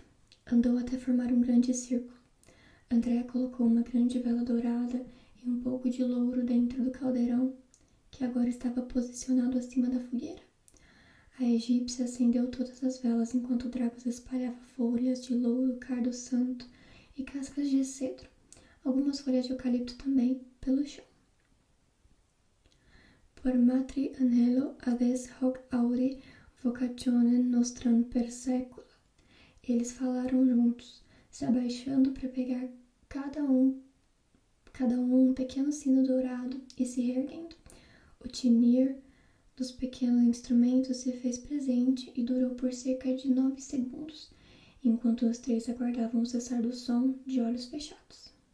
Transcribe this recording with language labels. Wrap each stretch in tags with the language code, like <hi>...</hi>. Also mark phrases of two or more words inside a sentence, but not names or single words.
<pt>Andou até formar um grande círculo. Andrea colocou uma grande vela dourada e um pouco de louro dentro do caldeirão, que agora estava posicionado acima da fogueira. A egípcia acendeu todas as velas enquanto Dragos espalhava folhas de louro, cardo santo e cascas de cedro, algumas folhas de eucalipto também, pelo chão.</pt> <la>Por matri anhelo ades hoc aure vocationem nostram per secula.</la> <pt>Eles falaram juntos, se abaixando para pegar cada um um pequeno sino dourado e se reerguendo. O tinir dos pequenos instrumentos se fez presente e durou por cerca de 9 segundos, enquanto os três aguardavam o cessar do som de olhos fechados.</pt>